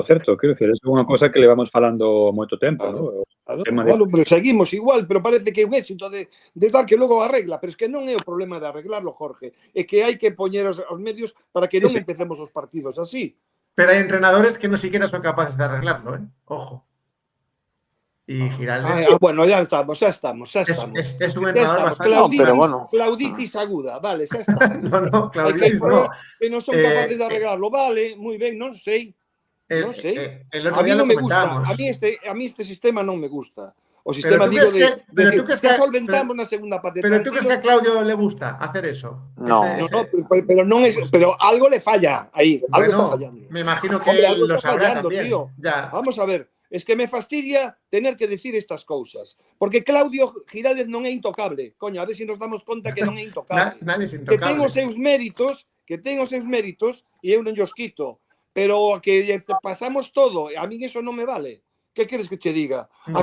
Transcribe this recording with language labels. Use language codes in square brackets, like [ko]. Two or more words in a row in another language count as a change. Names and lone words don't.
[gl] Quero dicir, é unha cosa que levamos falando moito tempo, non? Pero seguimos igual, pero parece que é un éxito de tal que logo arregla, pero [es] es que [gl] non é o problema de arreglarlo, Jorge, é que hai que poñer os medios para que non empecemos os partidos así. Pero hai entrenadores que non siquiera son capaces de arreglarlo, Ojo. [es] Y Giraldez... bueno, ya estamos. Es un entrenador bastante... [gl] Clauditis aguda, vale, xa está. [es] No, Clauditis no. [gl] Que non son capaces de arreglarlo, vale, moi ben, non sei. Non sei. [es] A mí [gl] non me gusta. [es] A mí [gl] este sistema non me gusta. O sistema, digo, que solventamos na segunda parte. [es] Pero tú crees que a Claudio le gusta hacer eso? No. [gl] Pero non es, pero [es] algo le falla [gl] aí, algo está fallando. [es] Me imagino que él lo sabrá también. Ya. Vamos a ver. Es que me fastidia tener que decir estas cousas. [gl] Porque Claudio Giraldez non é intocable. Coño, a ver se nos damos conta que non é intocable. [es] Nadie es intocable. [gl] Que ten os seus méritos, e eu non llos quito. Pero que pasamos todo, [es] a mí eso [gl] non me vale. que queres que che diga? No,